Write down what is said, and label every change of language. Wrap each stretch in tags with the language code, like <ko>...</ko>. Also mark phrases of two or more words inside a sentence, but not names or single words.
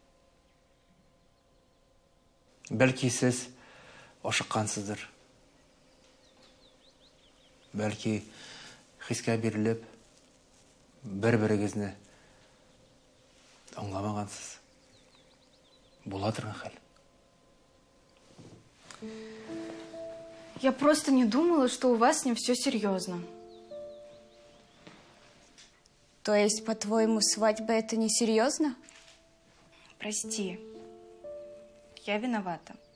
<tt>Бәлки сез ашыккансыздыр. Бәлки хискә бирелеп, бер-берегезне аңламагансыз. Була торган хәл.</tt> <ru>Я просто не думала, что у вас с ним все серьезно. То есть, по-твоему, свадьба это не серьезно? Прости. Я виновата.</ru>